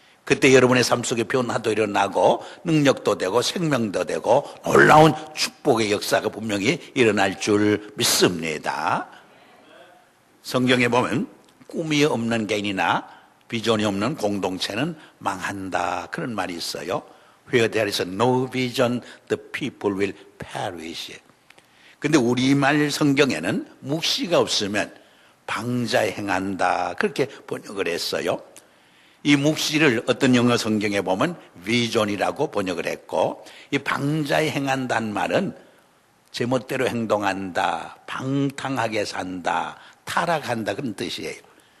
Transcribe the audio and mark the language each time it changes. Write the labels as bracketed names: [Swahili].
[Korean] 그때 여러분의 삶 속에 변화도 일어나고 능력도 되고 생명도 되고 놀라운 축복의 역사가 분명히 일어날 줄 믿습니다. 성경에 보면 꿈이 없는 개인이나 비전이 없는 공동체는 망한다, 그런 말이 있어요. [English] Where there is no vision, the people will perish. [Korean] 근데 우리말 성경에는 묵시가 없으면 방자에 행한다, 그렇게 번역을 했어요. 이 묵시를 어떤 영어 성경에 보면 비전이라고 번역을 했고, 이 방자에 행한다는 말은 제멋대로 행동한다, 방탕하게 산다, 타락한다, 그런 뜻이에요.